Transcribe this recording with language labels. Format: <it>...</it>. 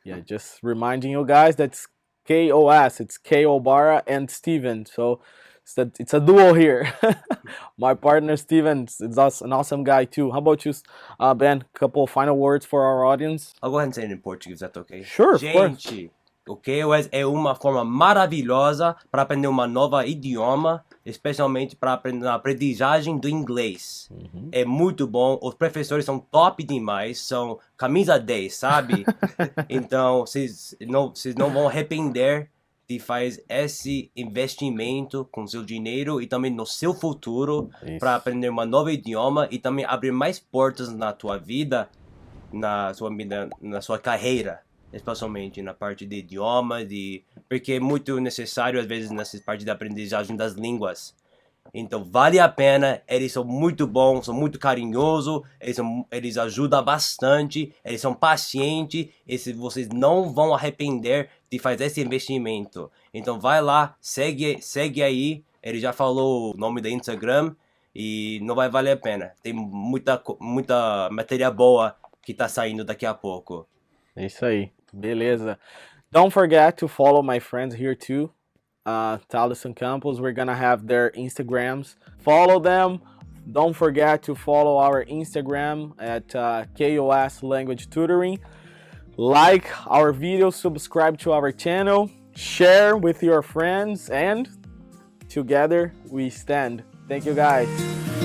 <en>Yeah, just reminding you guys that's K.O.S. It's K.O. Barra and Steven. So it's a duo here. My partner Steven is an awesome guy too. How about you, Ben? Couple final words for our audience. I'll go ahead and say it in Portuguese, if that's okay? Sure, of course.</en> <pt>Gente, o K.O.S. é uma forma maravilhosa para aprender uma nova idioma, especialmente para aprender a aprendizagem do inglês. É muito bom, os professores são top demais, são camisa 10, sabe? Então, vocês não vão arrepender de fazer esse investimento com seu dinheiro e também no seu futuro para aprender uma nova idioma e também abrir mais portas na tua vida, na sua carreira, especialmente na parte de idioma, porque é muito necessário às vezes nessa parte da aprendizagem das línguas. Então vale a pena, eles são muito bons, são muito carinhosos, eles ajudam bastante, eles são pacientes, e vocês não vão arrepender de fazer esse investimento. Então vai lá, segue aí, ele já falou o nome do Instagram e não vai valer a pena. Tem muita matéria boa que tá saindo daqui a pouco. É isso aí, beleza.</pt> <en>Don't forget to follow my friends here too. Thalisson Campos. We're gonna have their Instagrams. Follow them. Don't forget to follow our Instagram at K.O.S. Language Tutoring. Like our videos, subscribe to our channel, share with your friends, and together we stand. Thank you guys.</en>